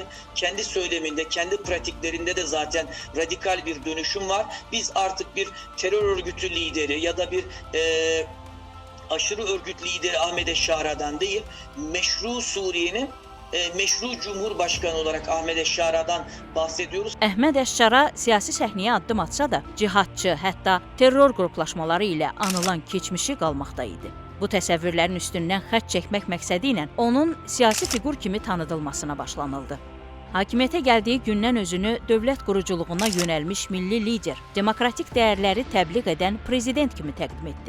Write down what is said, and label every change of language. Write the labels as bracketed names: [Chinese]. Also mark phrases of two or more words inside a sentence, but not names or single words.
[Turkish] Kendi söyleminde, kendi pratiklerinde de zaten radikal bir dönüşüm var. Biz artık bir terör örgütü lideri ya da bir aşırı örgüt lideri Ahmed Eşşara'dan değil, meşru Suriye'nin meşru Cumhurbaşkanı olarak Ahmed Eşşara'dan bahsediyoruz. [Azerbaijani] Əhməd Əşşara siyasi səhnəyə addım atsa da, cihadçı, hətta terror qruplaşmaları ilə anılan keçmişi qalmaqda idi. Bu təsəvvürlərin üstündən xətt çəkmək məqsədi ilə onun siyasi fiqur kimi tanıdılmasına başlanıldı. Hakimiyyətə gəldiyi gündən özünü dövlət quruculuğuna yönəlmiş milli lider, demokratik dəyərləri təbliğ edən prezident kimi təqdim etdi.